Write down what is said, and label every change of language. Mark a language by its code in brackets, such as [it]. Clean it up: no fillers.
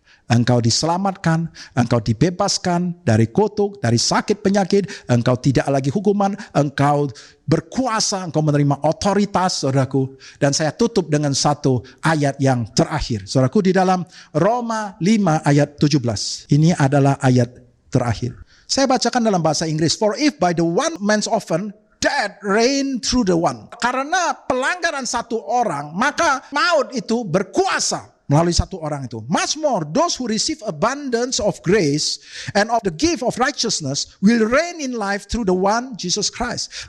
[id] Engkau diselamatkan, engkau dibebaskan dari kutuk, dari sakit penyakit, engkau tidak lagi hukuman, engkau berkuasa, engkau menerima otoritas, saudaraku. Dan saya tutup dengan satu ayat yang terakhir. Saudaraku, di dalam Roma 5 ayat 17. Ini adalah ayat terakhir. Saya bacakan dalam bahasa Inggris. [en] For if by the one man's offense death reign through the one. [id] Karena pelanggaran satu orang, maka maut itu berkuasa melalui satu orang itu. [en] Much more, those who receive abundance of grace and of the gift of righteousness will reign in life through the one Jesus Christ.